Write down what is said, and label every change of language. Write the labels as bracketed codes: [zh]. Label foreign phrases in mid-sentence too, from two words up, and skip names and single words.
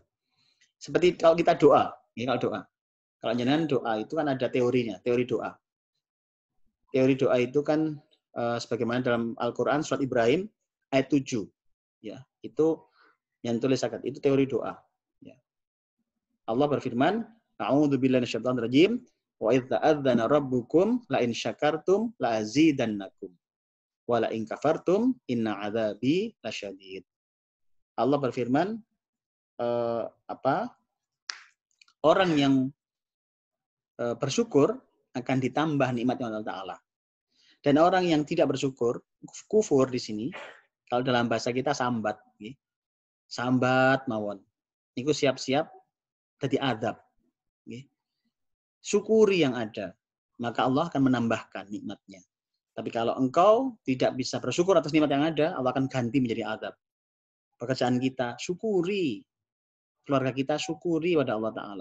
[id] Seperti kalau kita doa, kalau jenengan doa itu kan ada teorinya, teori doa. Teori doa itu kan sebagaimana dalam Al-Qur'an surat Ibrahim ayat 7. Ya, itu yang tulis zakat, itu teori doa. Ya. Allah berfirman, [ar] أعوذ بالله من الشيطان الرجيم وإذ تأذن ربكم لئن شكرتم لأزيدنكم ولئن كفرتم إن عذابي لشديد. [id] Allah berfirman, orang yang bersyukur akan ditambah nikmatnya Allah Ta'ala. Dan orang yang tidak bersyukur, kufur di sini, kalau dalam bahasa kita sambat. [jv] Sambat mawon. [id] Itu siap-siap jadi adab. Syukuri yang ada. Maka Allah akan menambahkan nikmatnya. Tapi kalau engkau tidak bisa bersyukur atas nikmat yang ada, Allah akan ganti menjadi adab. Pekerjaan kita, syukuri. Keluarga kita, syukuri pada Allah Ta'ala.